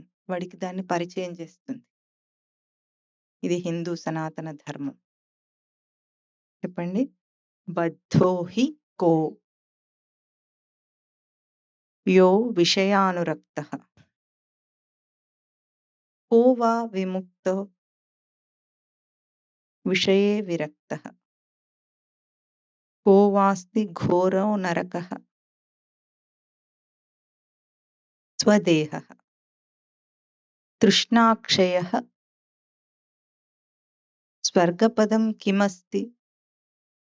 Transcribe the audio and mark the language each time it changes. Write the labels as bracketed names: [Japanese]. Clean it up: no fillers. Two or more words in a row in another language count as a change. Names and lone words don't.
[Telugu] వాడికి దాన్ని పరిచయం చేస్తుంది. ఇది హిందూ సనాతన ధర్మం. [Sanskrit] చెప్పండి. బద్ధో హి కో యో విషయానురక్తః को वा विमुक्तो विषये विरक्तः को वास्ति घोरो नरकः स्वदेहः तृष्णाक्षयः स्वर्गपदं किमस्ति?